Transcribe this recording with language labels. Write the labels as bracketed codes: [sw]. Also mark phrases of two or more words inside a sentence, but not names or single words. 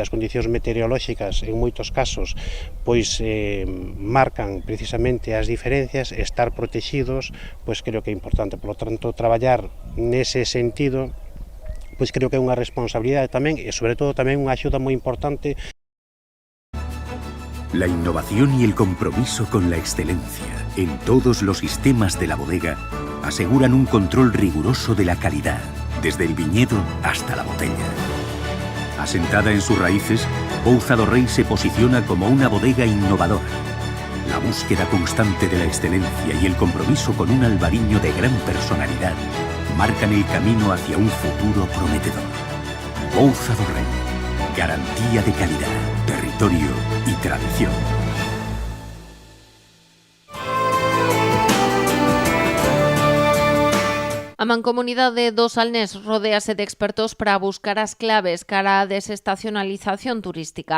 [gl] As condicións meteorolóxicas en moitos casos pois marcan precisamente as diferencias, estar protegidos, pois creo que é importante. [es] Por lo tanto, [gl] traballar nese sentido, pois creo que é unha responsabilidade tamén e sobre todo tamén unha axuda moi importante. [es] La innovación y el compromiso con la excelencia en todos los sistemas de la bodega aseguran un control riguroso de la calidad, desde el viñedo hasta la botella. Asentada en sus raíces, Pouza do Rei se posiciona como una bodega innovadora. La búsqueda constante de la excelencia y el compromiso con un albariño de gran personalidad marcan el camino hacia un futuro prometedor. Pouza do Rei, garantía de calidad, territorio y tradición. [gl] A Mancomunidade do Salnés rodéase de expertos para buscar as claves cara á desestacionalización turística.